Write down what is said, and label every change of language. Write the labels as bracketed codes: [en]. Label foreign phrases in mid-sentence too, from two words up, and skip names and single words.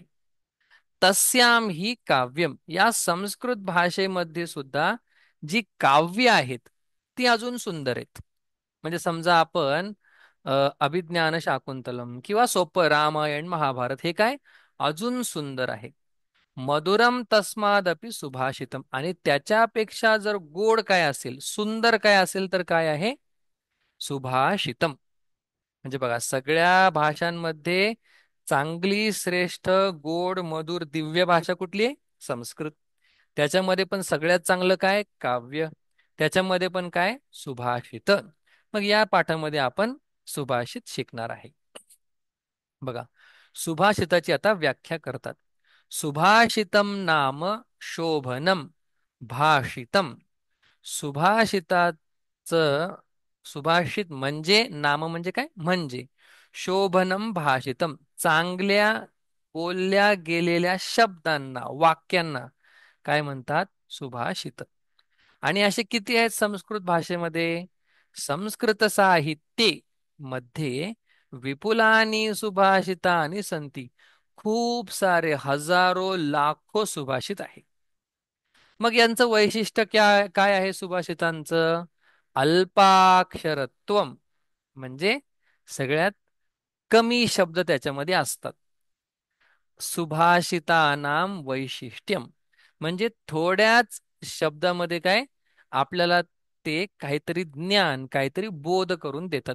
[sa] तस्याम ही काव्यम [mr] या संस्कृत भाषेमध्ये सुद्धा जी काव्य आहेत ती अजून सुंदर आहेत. म्हणजे समजा आपण अभिज्ञान शाकुंतलम किंवा सोपं रामायण महाभारत हे काय अजून सुंदर आहे. [sa] मधुरम तस्मादपि सुभाषितम, [mr] आणि त्याच्यापेक्षा जर गोड काय असेल, सुंदर काय असेल तर काय आहे? सुभाषितम. म्हणजे बघा, सगळ्या भाषांमध्ये चांगली, श्रेष्ठ, गोड, मधुर, दिव्य भाषा कुठली आहे? संस्कृत. त्याच्यामध्ये पण सगळ्यात चांगलं काय? काव्य. त्याच्यामध्ये पण काय? सुभाषित. मग या पाठामध्ये आपण सुभाषित शिकणार आहे. बघा, सुभाषिताची आता व्याख्या करतात. [sa] सुभाषितम नाम शोभनम भाषितम. [mr] सुभाषिताचं, सुभाषित म्हणजे, नाम म्हणजे काय? म्हणजे. [sa] शोभनम भाषितम, [mr] चांगल्या बोलल्या गेलेल्या शब्दांना, वाक्यांना काय म्हणतात? सुभाषित. आणि असे किती आहेत संस्कृत भाषेमध्ये? [sa] संस्कृत साहित्ये मध्ये विपुलानी सुभाषितानी संती. [mr] खूप सारे, हजारो, लाखो सुभाषित आहे. मग यांचं वैशिष्ट्य काय आहे सुभाषितांचं? अल्पाक्षरत्वम, म्हणजे सगळ्यात कमी शब्द त्याच्यामध्ये असतात. [sa] सुभाषितानाम वैशिष्ट्यम, [mr] म्हणजे थोड्याच शब्दामध्ये काय आपल्याला ते काहीतरी ज्ञान, काहीतरी बोध करून देतात.